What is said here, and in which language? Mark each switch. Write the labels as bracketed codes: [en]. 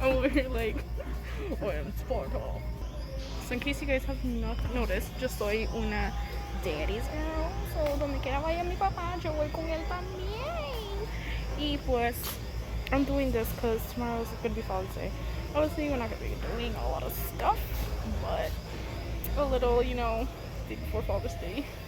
[en] I'm over here like, oh, I'm sport hall. So in case you guys have not noticed, [es] yo soy una [en] daddy's girl. [es] So donde quiera vaya mi papá, yo voy con él también. Y pues, [en] I'm doing this because tomorrow's gonna be Father's Day. Obviously, we're not gonna be doing a lot of stuff, but a little, you know, day before Father's Day.